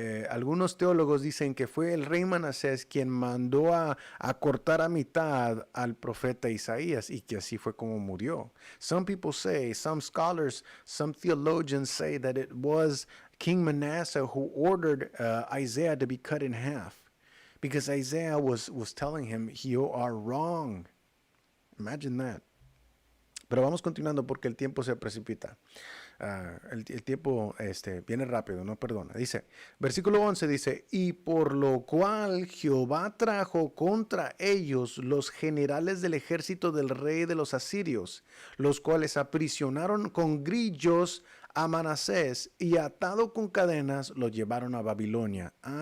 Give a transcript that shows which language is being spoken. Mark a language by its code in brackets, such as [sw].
[es] Algunos teólogos dicen que fue el rey Manasés quien mandó a cortar a mitad al profeta Isaías y que así fue como murió. [en] Some scholars, some theologians say that it was King Manasseh who ordered Isaiah to be cut in half because Isaiah was telling him, you are wrong. Imagine that. [es] Pero vamos continuando porque el tiempo se precipita. El tiempo viene rápido, no perdona. Dice, versículo 11 dice, y por lo cual Jehová trajo contra ellos los generales del ejército del rey de los asirios, los cuales aprisionaron con grillos a Manasés y atado con cadenas lo llevaron a Babilonia.